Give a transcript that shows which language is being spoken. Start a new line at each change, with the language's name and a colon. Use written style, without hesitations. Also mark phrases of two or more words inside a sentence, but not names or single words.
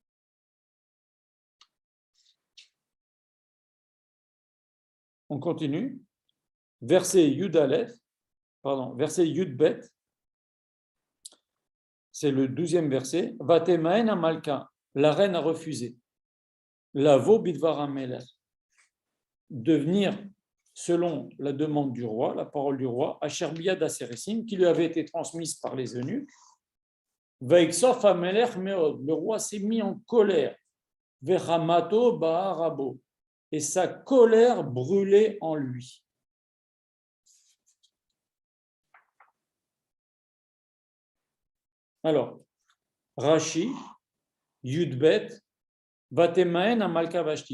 French: On continue. Verset
Hebrew: יוד בית.
French: C'est le 12e verset.
Hebrew: ותמאן המלכה.
French: La reine a refusé.
Hebrew: לבוא בדבר המלך,
French: de venir selon la demande du roi, la parole du roi,
Hebrew: אשר ביד הסריסים,
French: qui lui avait été transmise par les eunuques.
Hebrew: ויקצף המלך מאד,
French: le roi s'est mis en colère.
Hebrew: וחמתו בערה בו,
French: et sa colère brûlait en lui.
Hebrew: Alors, Rashi, Yudbet, ותמאן המלכה ושתי.